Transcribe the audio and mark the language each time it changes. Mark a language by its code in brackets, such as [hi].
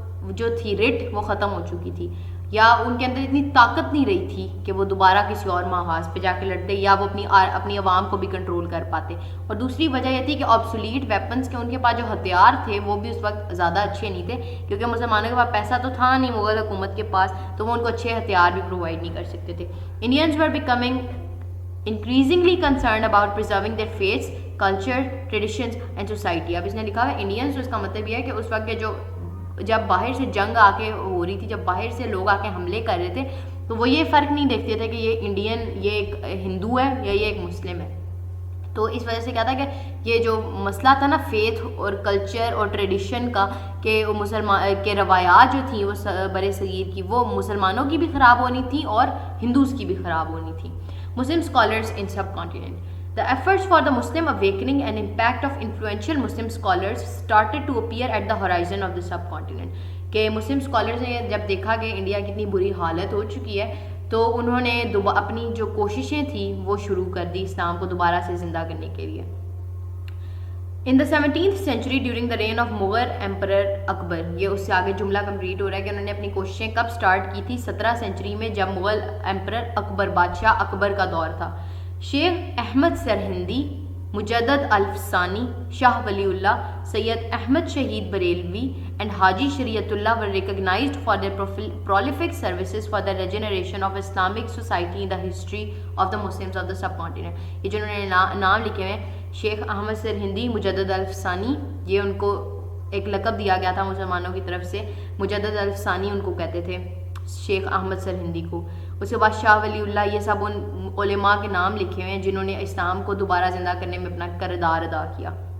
[ur] جو تھی رٹ وہ ختم ہو چکی تھی، یا ان کے اندر اتنی طاقت نہیں رہی تھی کہ وہ دوبارہ کسی اور محاذ پہ جا کے لڑتے یا وہ اپنی عوام کو بھی کنٹرول کر پاتے. اور دوسری وجہ یہ تھی کہ آبسولیٹ ویپنس کے ان کے پاس جو ہتھیار تھے وہ بھی اس وقت زیادہ اچھے نہیں تھے، کیونکہ مسلمانوں کے پاس پیسہ تو تھا نہیں مغل حکومت کے پاس، تو وہ ان کو اچھے ہتھیار بھی پرووائڈ نہیں کر سکتے تھے. [en] Indians were becoming increasingly concerned about preserving their faiths, culture, traditions and society. [ur] اب اس نے لکھا ہے انڈینز، تو اس کا مطلب یہ ہے کہ اس وقت کے جو جب باہر سے جنگ آ کے ہو رہی تھی، جب باہر سے لوگ آ کے حملے کر رہے تھے، تو وہ یہ فرق نہیں دیکھتے تھے کہ یہ انڈین، یہ ایک ہندو ہے یا یہ ایک مسلم ہے. تو اس وجہ سے کیا تھا کہ یہ جو مسئلہ تھا نا فیتھ اور کلچر اور ٹریڈیشن کا، کہ وہ مسلمان کے روایات جو تھیں وہ بر صغیر کی، وہ مسلمانوں کی بھی خراب ہونی تھی اور ہندوز کی بھی خراب ہونی تھی. [en] Muslim scholars in subcontinent. The efforts for the Muslim awakening and impact of influential Muslim scholars started to appear at the horizon of the subcontinent. [ur] کہ مسلم اسکالرز نے جب دیکھا کہ انڈیا کی اتنی بری حالت ہو چکی ہے، تو انہوں نے اپنی جو کوششیں تھیں وہ شروع کر دی اسلام کو دوبارہ سے زندہ کرنے کے لیے. [en] In the 17th century during the reign of Mughal Emperor Akbar، [ur] یہ اس سے آگے جملہ کمپلیٹ ہو رہا ہے کہ انہوں نے اپنی کوششیں کب سٹارٹ کی تھی؟ 17 سینچری میں، جب مغل ایمپرر اکبر، بادشاہ اکبر کا دور تھا. [en] Sheikh Ahmad Sirhindi, Mujaddid Alfsani, Shah Wali Allah, Syed Ahmad Shaheed Barelvi and Haji Shariatullah were recognized for their prolific services for the regeneration of Islamic society in the history of the Muslims of the subcontinent. [ur] یہ جو انہوں نے نام لکھے ہوئے ہیں، شیخ احمد سرہندی، مجدد الفسانی، یہ ان کو ایک لقب دیا گیا تھا مسلمانوں کی طرف سے. مجدد الفسانی ان کو کہتے تھے، شیخ احمد سرہندی کو. اس کے بعد شاہ ولی اللہ، یہ سب ان علماء کے نام لکھے ہوئے ہیں جنہوں نے اسلام کو دوبارہ زندہ کرنے میں اپنا کردار ادا کیا.